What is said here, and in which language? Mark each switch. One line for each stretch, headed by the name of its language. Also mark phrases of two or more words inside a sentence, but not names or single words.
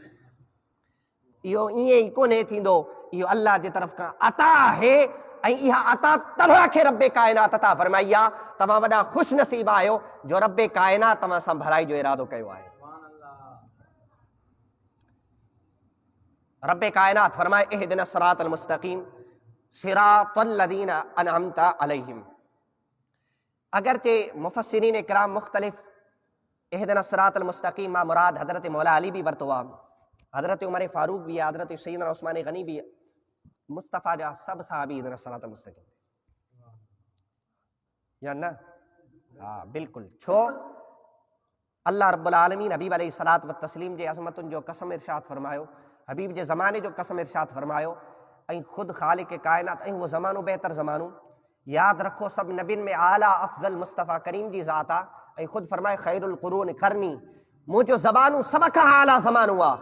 Sindhi: इहो ईअं ई कोन्हे थींदो, इहो अल्लाह जे तरफ़ खां अता आहे। ऐं इहा अता तव्हां खे रब्बे काइनात अता फरमाई आहे। तव्हां वॾा ख़ुशि नसीब आहियो जो रब्बे काइनात तव्हां सां भलाई जो इरादो कयो आहे।
Arabic: रब्बे काइनात फरमाए اهدنا الصراط المستقيم صراط الذين أنعمت عليهم.
Sindhi: अगरचे मुफ़स्सिरीन इकराम मुख़्तलिफ़
Arabic: اهدنا الصراط المستقيم
Sindhi: मां मुराद हज़रत मौला अली भी वरितो आहे, हज़रत उमर फ़ारूक भी आहे, हज़रत सैयदना उस्मान गनी भी, मुस्तफ़ा जा सभु सहाबी
Arabic: اهدنا الصراط المستقيم
Sindhi: या न? हा बिल्कुलु। छो अल्लाह
Arabic: رب العالمين
Sindhi: हबीब
Arabic: عليه الصلاة والتسليم
Sindhi: जे अज़मतुनि जो कसम इरशाद फरमायो, हबीब जे ज़माने जो कसम इरशाद फरमायो, ऐं ख़ुदि ख़ालिक़ काइनात ऐं उहो ज़मानो बहितर ज़मानो। यादि रखो सभु नबियुनि में आला अफ़ज़ल मुस्तफ़ा करीम जी ज़ात आहे। ऐं ख़ुदि फरमाए
Arabic: خير القرون قرني,
Sindhi: मुंहिंजो ज़मानो सभ खां आला ज़मानो आहे।